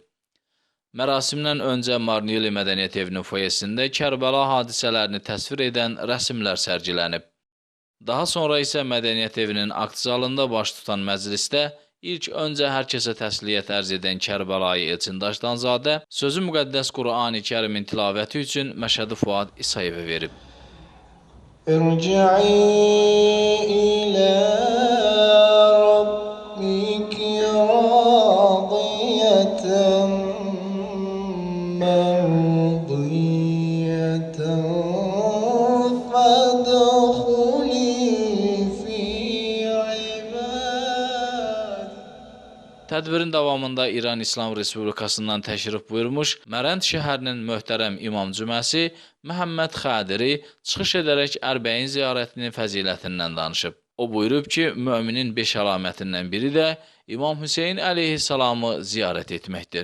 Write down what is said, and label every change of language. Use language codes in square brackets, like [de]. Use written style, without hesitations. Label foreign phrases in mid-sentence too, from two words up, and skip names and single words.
[az] Mərasimdən öncə Marniyolu Mədəniyyət evinin foyesində Kərbəla hadisələrini təsvir edən rəsmlər sərgilənib. Daha sonra isə Mədəniyyət evinin akt zalında baş tutan məclisdə ilk öncə hər kəsə təsliyyət ərz edən Kərbəlayı Elçin Daşdanzadə sözü müqəddəs Qur'an-ı Kərimin tilavəti üçün Məşədi Fuad İsayevə verib. [ar] ارجعي إلى ربك راضية مرضية فادخلي في عبادي. [az] Tədbirin davamında İran İslam Respublikasından təşrif buyurmuş Mərənd şəhərinin möhtərəm İmam Cüməsi Məhəmməd Xədiri çıxış edərək ərbəyin ziyarətinin fəzilətindən danışıb. O buyurub ki, müminin 5 əlamətindən biri də İmam Hüseyn əleyhissalamı ziyarət etməkdir.